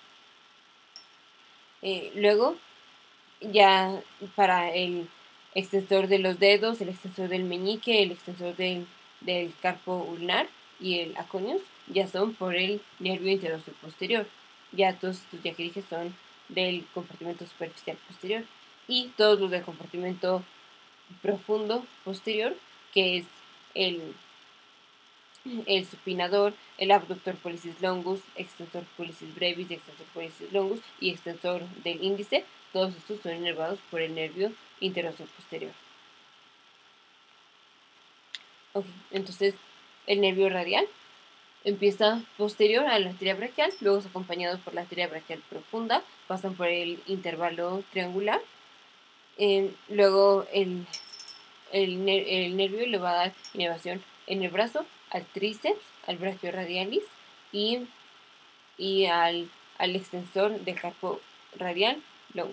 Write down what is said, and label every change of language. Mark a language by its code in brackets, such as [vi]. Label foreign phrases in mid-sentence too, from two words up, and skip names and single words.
[es] Luego, ya para el extensor de los dedos, el extensor del meñique, el extensor del carpo ulnar y el aconius, ya son por el nervio interóseo posterior. Ya todos estos, ya que dije, son del compartimento superficial posterior, y todos los del compartimento profundo posterior, que es el supinador, el [la] abductor pollicis longus, extensor pollicis brevis, extensor pollicis longus [es] y extensor del índice. Todos estos son inervados por el nervio interóseo posterior. Okay, entonces el nervio radial empieza posterior a la arteria brachial, luego es acompañado por la arteria brachial profunda, pasan por el intervalo triangular, luego el nervio le va a dar inervación en el brazo, al tríceps, al brachioradialis y al extensor del carpo radial longus.